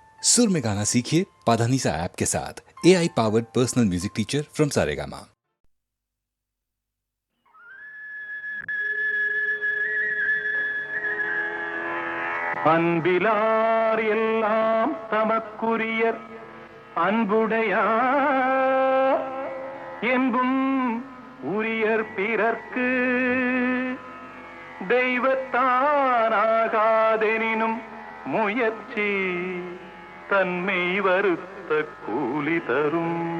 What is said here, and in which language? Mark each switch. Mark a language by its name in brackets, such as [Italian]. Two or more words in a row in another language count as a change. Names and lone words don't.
[Hindi] सुर में गाना सीखिए पाधानीसा ऐप के साथ। [English] AI powered personal music teacher from [Hindi] सारेगामा। [Tamil] அன்பிலார் எல்லாம் தமக்குரியர் அன்புடையார் என்பும் உரியர் பிறர்க்கு தெய்வத்தானாகாதெனினும் முயற்சி தன்மை வருத்த கூலி தரும்.